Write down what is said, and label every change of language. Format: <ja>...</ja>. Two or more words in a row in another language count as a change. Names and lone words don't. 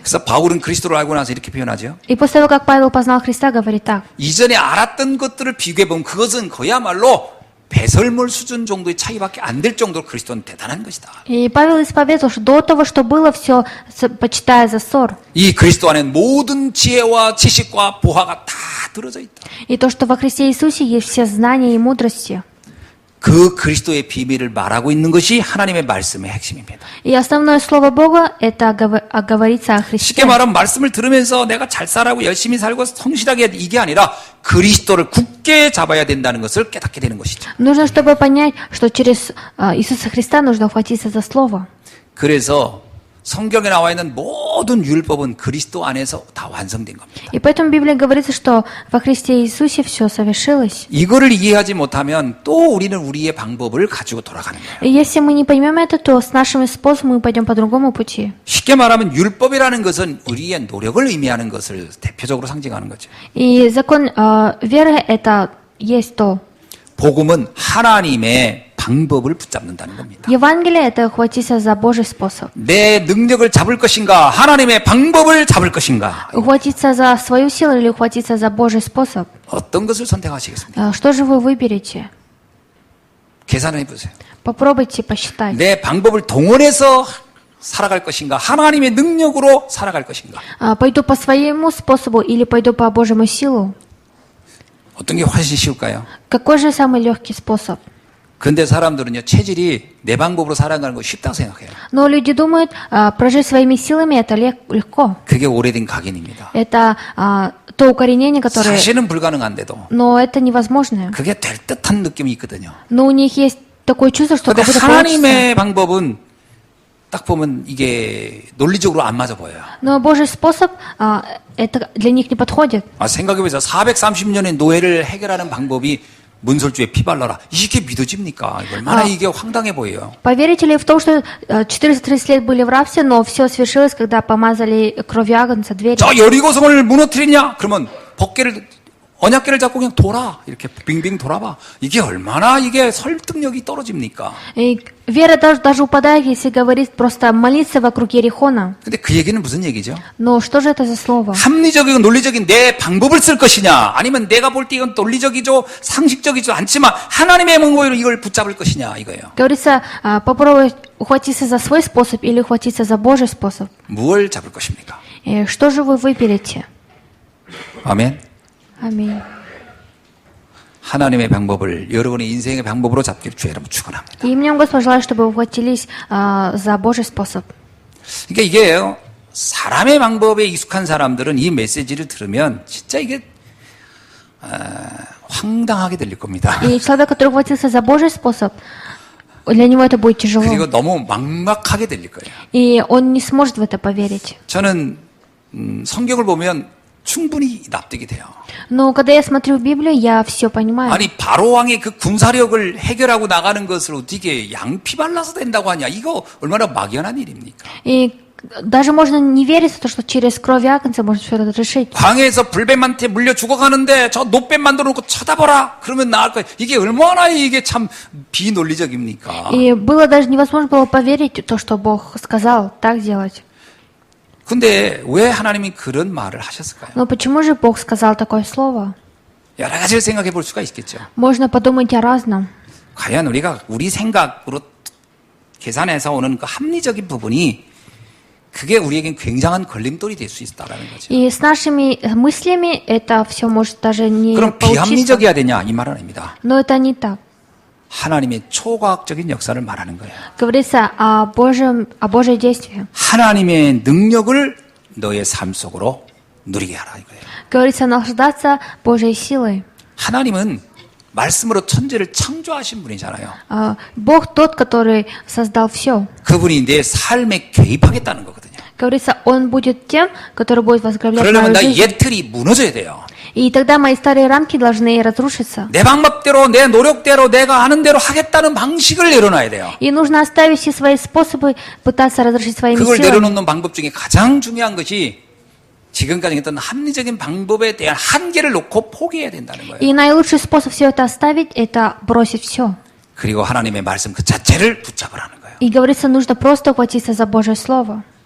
<ko>그래서 바울은 그리스도를 알고 나서 이렇게 표현하죠.</ko> <ru>И после того, как Павел познал Христа, говорит так.</ru> <ko>이전에 알았던 것들을 비교해보면 그것은 그야말로 배설물 수준 정도의 차이밖에 안 될 정도로 그리스도는 대단한 것이다.</ko> <ru>И Павел исповедовал, что до того, что было, все почитая за ссор.</ru> <ko>이 그리스도 안에 모든 지혜와 지식과 보화가 다 들어져 있다.</ko> <ru>И то, что во Христе Иисусе есть все знания и мудрости.</ru> <ko>그 그리스도의 비밀을 말하고 있는 것이 하나님의 말씀의 핵심입니다.</ko> <ru>И основное слово Бога – это говорится о Христе.</ru> <ko>쉽게 말하면 말씀을 들으면서 내가 잘 살아고 열심히 살고 성실하게 이게 아니라 그리스도를 굳게 잡아야 된다는 것을 깨닫게 되는 것이죠.</ko> <ru>Нужно, чтобы понять, что через Иисуса Христа нужно ухватиться за слово.</ru> <ko>그래서 성경에 나와 있는 모든 율법은 그리스도 안에서 다 완성된 겁니다.</ko> <ru>И поэтому в Библии говорится, что во Христе Иисусе все совершилось.</ru> <ko>이거를 이해하지 못하면 또 우리는 우리의 방법을 가지고 돌아가는 거예요.</ko> <ru>И если мы не поймем это, то с нашими способами мы пойдем по другому пути.</ru> <ko>쉽게 말하면 율법이라는 것은 우리의 노력을 의미하는 것을 대표적으로 상징하는 거죠.</ko> <ru>И закон веры – это есть то.</ru> <ko>복음은 하나님의 방법을 붙잡는다는 겁니다.</ko> <ru>Евангелие – это ухватиться за Божий способ.</ru> <ko>내 능력을 잡을 것인가 하나님의 방법을 잡을 것인가</ko> <ru>Ухватиться за свою силу или ухватиться за Божий способ?</ru> <ko>어떤 것을 선택하시겠습니까?</ko> <ru>Что же вы выберете?</ru> <ko>계산해 보세요.</ko> <ru>Попробуйте посчитать.</ru> <ko>내 방법을 동원해서 살아갈 것인가? 하나님의 능력으로 살아갈 것인가?</ko> <ru>Пойду по своему способу или пойду по Божьему силу?</ru> <ko>어떤 게 훨씬 쉬울까요?</ko> <ru>Какой же самый легкий способ?</ru> <ko>근데 사람들은요, 체질이 내 방법으로 살아가는 거 쉽다고 생각해요.</ko> <ru>Но люди думают, прожить своими силами это легко.</ru> <ko>그게 오래된 각인입니다.</ko> <ru>Это то укоренение, которое...</ru> <ko>사실은 불가능한데도</ko> <ru>Но это невозможно.</ru> <ko>그게 될 듯한 느낌이 있거든요.</ko> <ru>Но у них есть такое чувство, что</ru> <ko>근데</ko> <ru>как будто получится.</ru> <ko>하나님의 방법은 딱 보면 이게 논리적으로 안 맞아 보여요.</ko> <ru>Но Божий способ, это для них не подходит.</ru> <ko>생각해보세요. 430년의 노예를 해결하는 방법이 문설주에 피 발라라. 이게 믿어집니까? 얼마나 이게 황당해 보여요.</ko> <ru>Поверите ли в то, что 430 лет были в рабстве, но все свершилось, когда помазали кровью агнца двери?</ru> <ko>저 여리고성을 무너뜨리냐? 그러면 법궤를 언약궤를 잡고 그냥 돌아. 이렇게 빙빙 돌아봐. 이게 얼마나 이게 설득력이 떨어집니까?</ko> <ru>И вера даже упадает, если говорит просто молиться вокруг Ерихона.</ru> <ko>근데 그 얘기는 무슨 얘기죠?</ko> <ru>Но что же это за слово?</ru> <ko>합리적이고 논리적인 내 방법을 쓸 것이냐? 아니면 내가 볼 때 이건 논리적이죠, 상식적이죠 않지만 하나님의 방법으로 이걸 붙잡을 것이냐 이거예요.</ko> <ru>Говорится, попробуй ухватиться за свой способ или ухватиться за Божий способ.</ru> <ko>무엇을 잡을 것입니까?</ko> <ru>И что же вы выберете?</ru> <ko>아멘.</ko> <ru>Аминь.</ru> <ko>하나님의 방법을 여러분의 인생의 방법으로 잡기를 주의 이름으로 축원합니다.</ko> <ru>И мне Господь желает, чтобы вы ухватились за Божий способ.</ru> <ko>그러니까 이게요. 사람의 방법에 익숙한 사람들은 이 메시지를 들으면 진짜 이게 황당하게 들릴 겁니다.</ko> <ru>И человек, который ухватился за Божий способ, для него это будет тяжело.</ru> <ko>그리고 너무 막막하게 들릴 거예요.</ko> <ru>И он не сможет в это поверить.</ru> <ko>저는 성경을 보면 충분히 납득이 돼요.</ko> <ru>Но когда я смотрю в Библию, я все понимаю.</ru> <ko>아니 바로 왕의 그 군사력을 해결하고 나가는 것을 어떻게 양피 발라서 된다고 하냐? 이거 얼마나 막연한 일입니까?</ko> <ru>И даже можно не верить в то, что через кровь агнца можно все это решить.</ru> <ko>광해에서 불뱀한테 물려 죽어가는데 저 노뱀 만들어 놓고 쳐다보라. 그러면 나을 거야. 이게 얼마나 이게 참 비논리적입니까?</ko> <ru>И было даже невозможно было поверить в то, что Бог сказал так делать.</ru> <ko>근데 왜 하나님이 그런 말을 하셨을까요?</ko> <ru>Но почему же Бог сказал такое слово?</ru> <ko>여러 가지를 생각해 볼 수가 있겠죠.</ko> <ru>Можно подумать о разном.</ru> <ko>과연 우리가 우리 생각으로 계산해서 오는 그 합리적인 부분이 그게 우리에겐 굉장한 걸림돌이 될 수 있다라는 거죠.</ko> <ru>И с нашими мыслями это все может даже не</ru> <ko>그럼</ko> <ru>получиться.</ru> <ko>비합리적이어야 되냐 이 말은 아닙니다.</ko> <ru>Но это не так.</ru> <ko>하나님의 초과학적인 역사를 말하는 거예요.</ko> <ru>Говорится о Божьей действии.</ru> <ko>하나님의 능력을 너의 삶 속으로 누리게 하라 이거예요.</ko> <ru>Говорится наслаждаться Божьей силой.</ru> <ko>하나님은 말씀으로 천지를 창조하신 분이잖아요.</ko> <ru>Бог тот, который создал все.</ru> <ko>그분이 내 삶에 개입하겠다는 거거든요.</ko> <ru>Говорится, Он будет тем, который будет возглавлять</ru> <ko>그러려면</ko> <ru>мою</ru> <ko>나의</ko> <ru>жизнь.</ru> <ko>옛 틀이 무너져야 돼요.</ko> <ru>И тогда мои старые рамки должны разрушиться.</ru> <ko>내 방법대로 내 노력대로 내가 하는 대로 하겠다는 방식을 내려놔야 돼요.</ko> <ru>И нужно оставить все свои способы пытаться разрушить своими</ru> <ko>그걸</ko> <ru>силами.</ru> <ko>내려놓는 방법 중에 가장 중요한 것이 지금까지 했던 합리적인 방법에 대한 한계를 놓고 포기해야 된다는 거예요.</ko> <ru>И наилучший способ все это оставить, это бросить все.</ru> <ko>그리고 하나님의 말씀 그 자체를 붙잡으라는 거예요.</ko> <ru>И говорится, нужно просто ухватиться за Божье Слово.</ru>